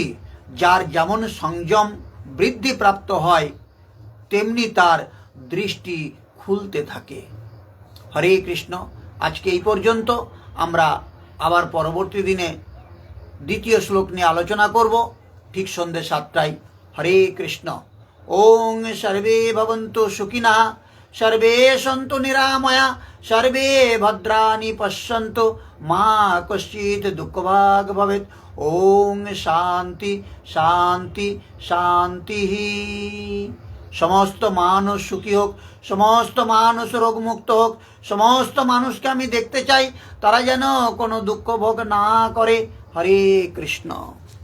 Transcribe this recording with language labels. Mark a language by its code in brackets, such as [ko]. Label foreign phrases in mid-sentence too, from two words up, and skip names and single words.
[bn] যার যেমন সংযম বৃদ্ধি প্রাপ্ত হয়, তেমনি তার দৃষ্টি খুলতে থাকে। হরে কৃষ্ণ। আজকে এই পর্যন্ত। আমরা আবার পরবর্তী দিনে দ্বিতীয় শ্লোক নিয়ে আলোচনা করব, ঠিক সন্ধ্যে 7টায়। হরে কৃষ্ণ। [sa] ওং সর্বে ভবন্তু সুখিনঃ, সর্বে সন্তু নিরাময়া, সর্বে ভদ্রাণি পশ্যন্তু, মা কশ্চিৎ দুঃখভাগ ভবেৎ। ওং শান্তি শান্তি শান্তি। [bn] সমস্ত মানুষ সুখী হোক, সমস্ত মানুষ রোগমুক্ত হোক। সমস্ত মানুষকে আমি দেখতে চাই তারা যেন কোনো দুঃখ ভোগ না করে। হরে কৃষ্ণ।